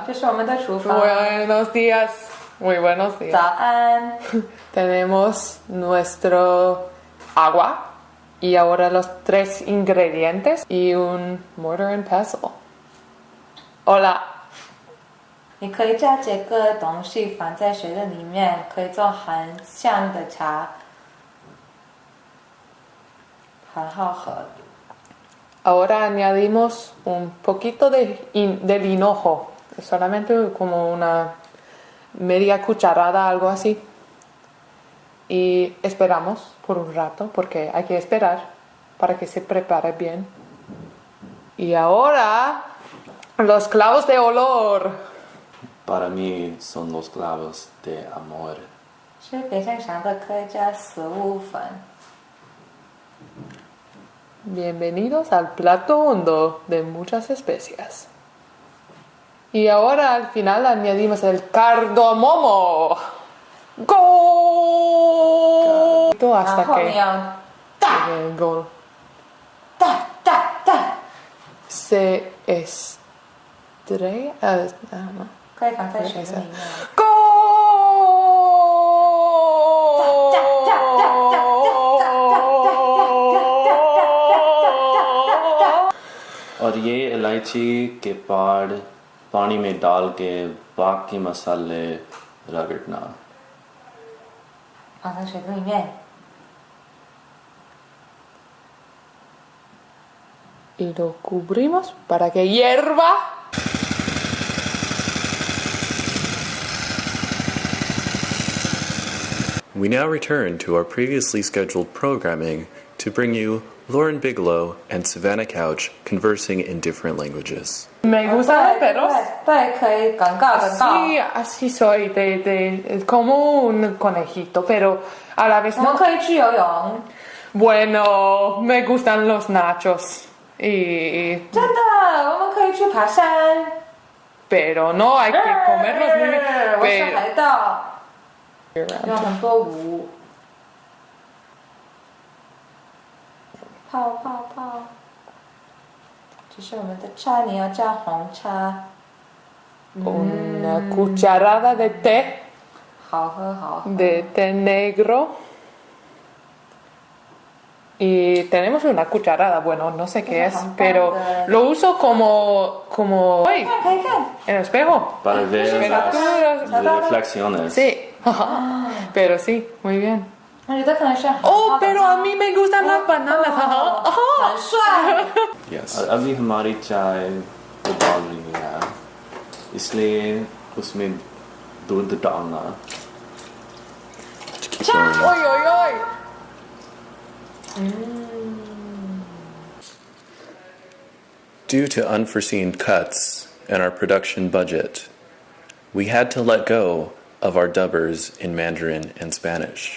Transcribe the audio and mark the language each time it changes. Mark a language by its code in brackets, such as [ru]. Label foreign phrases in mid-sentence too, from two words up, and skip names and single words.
[zh] 这是我们的厨房。 [es] Buenos días. Muy buenos días. [zh] 早安。 [es] Tenemos nuestro agua y ahora los 3 ingredientes y un [en] mortar and pestle. [es] Hola. [zh] 你可以将这个东西放在水的里面，可以做很香的茶，很好喝。 [es] Ahora añadimos un poquito del hinojo, solamente como una media cucharada, algo así. Y esperamos por un rato, porque hay que esperar para que se prepare bien. Y ahora, los clavos de olor. Para mí son los clavos de amor. [zh] 是非常香的，可以加食物粉。 [es] Bienvenidos al plato hondo de muchas especias. Y ahora al final añadimos el cardamomo. ¡Gol! Hasta que el gol se estrella. No. [zh] 可以放在水里面。 [hi] और ये इलायची के पाड़ पानी में डाल के बाकी मसाले रगड़ना. [zh] 放在水里面。 [es] Y lo cubrimos para que hierva. [en] We now return to our previously scheduled programming to bring you Lauren Biglow and Savannah Couch conversing in different languages. [es] Me gustan los perros. [zh] 对，可以广告。 [es] Sí, así soy, como un conejito, pero a la vez [zh] 我们 [es] no. [zh] 可以去游泳。 [es] Bueno, me gustan los nachos. [zh] 真的，我们可以去爬山。 [es] Pero no, hay que comerlos muy bien. [zh] 我是海盗，有很多舞。泡。这是我们的茶，你要加红茶。 [es] Una cucharada de té, [zh] 好喝。 [es] de té negro. Y tenemos una cucharada, bueno, no sé qué es, pero lo uso como... ¡Ay! [zh] 可以看。 [es] En el espejo. Para ver las reflexiones. Sí, pero sí, muy bien. [zh] 我觉得可能是。 [es] Oh, pero a mí me gustan las bananas. [zh] 很帅。 Yes. [hi] और अभी हमारी चाय उबाल रही है, इसलिए उसमें दूध डालना. [en] Keep going. [es] ¡Oy, oy, oy! [en] Due to unforeseen cuts in our production budget, we had to let go of our dubbers in Mandarin and Spanish.